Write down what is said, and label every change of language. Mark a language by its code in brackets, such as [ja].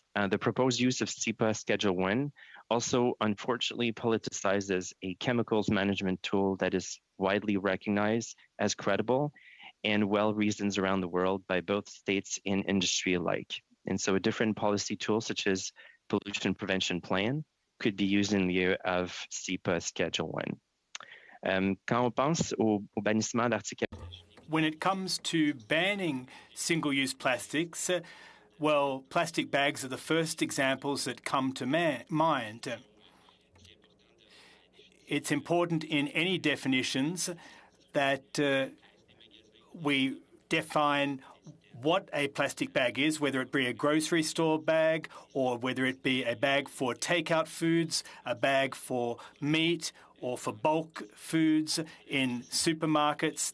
[en] The proposed use of CEPA Schedule 1 also unfortunately politicizes a chemicals management tool that is widely recognized as credible and well-reasoned around the world by both states and industry alike. And so a different policy tool such as pollution prevention plan could be used in lieu of CEPA Schedule 1. [fr] Quand on pense au bannissement d'articles. [en] When it comes to banning single-use plastics, well, plastic bags are the first examples that come to mind. It's important in any definitions that we define what a plastic bag is, whether it be a grocery store bag or whether it be a bag for takeout foods, a bag for meat, or for bulk foods in supermarkets.